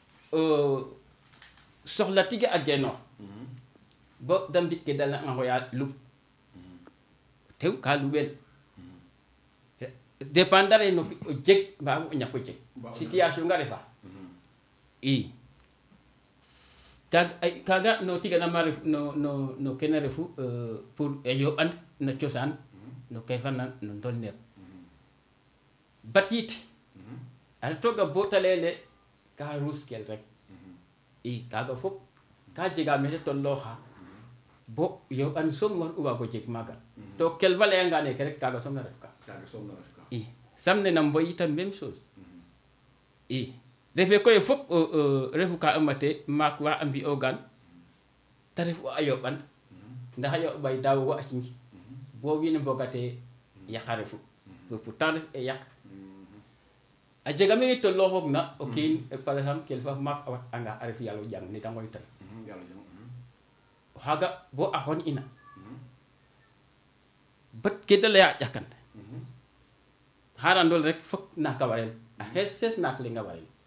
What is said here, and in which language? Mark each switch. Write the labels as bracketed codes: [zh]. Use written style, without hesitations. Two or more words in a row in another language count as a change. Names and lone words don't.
[srr] soxla tige a genoox bo da mbi ke da leyanga ngoya lub tew ka luɓel dépendre no o jeg mbaa o ñako jeg situation nga refa i kaga no tiganama ref no kene refu pour e yoɓan no cosaan no kay fana no ndolner batit a retoga bo ta leyele ka ruus kel rek i kaga fop ka jega mete tolooxa bo yoɓan soom war u waago jeg maaga to kel fa leyanga neke rek kaga soom na ref ka i samne nam mboy itam [fr] même chose [srr] i refe koy fop refu ka mate maak wa a mbi'ogan te ref a yoɓan ndax a yoɓay daawogo a cinj bo wiin we mbogate yaqa refu pourtant ref e yaq a jega mene tolooxoog na o kiin [fr] par exemple [srr] kilifa maak a wat anga a ref yalo jang nete ngoytan o xaaga bo a xon ina bat ke da leya a ƴakan xarandol rek fok naaka warel a xees naak lenga warel